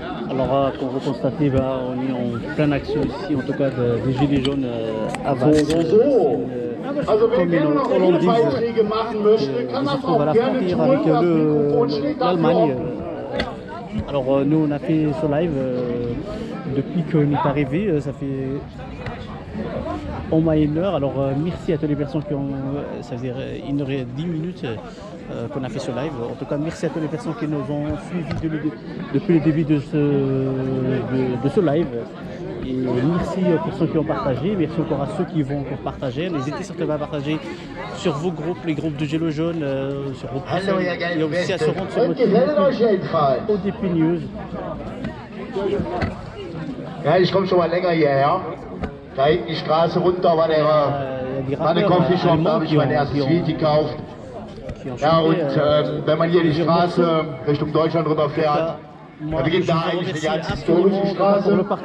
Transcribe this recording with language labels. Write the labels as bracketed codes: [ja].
[fr] Alors, comme vous constatez, on est en pleine action ici, en tout cas des Gilets jaunes à Valls. [de] Also wer gerne noch mehr Beiträge machen möchte, kann das auch gerne tun. Das Mikrofon steht dafür. [fr] Alors nous on a fait ce live depuis qu'on est arrivé, ça fait au moins 1 heure. Alors merci à toutes les personnes qui ont, ça veut dire 1 heure et 10 minutes qu'on a fait ce live. En tout cas merci à toutes les personnes qui nous ont suivis depuis le début de ce live. Et merci aux personnes qui ont partagé, merci encore à ceux qui vont encore partager. N'hésitez surtout pas à partager sur vos groupes, les groupes de Gilets jaunes, sur vos personnes, et aussi à se rendre sur notre YouTube ODP News. [de] Ja, ich komme schon mal länger hierher. Da hinten die Straße runter war der Coffeeshop, da habe ich mein erstes Lied gekauft. Ja, und wenn man hier die Straße Richtung Deutschland rüberfährt, da beginnt da eigentlich eine ganz historische Straße.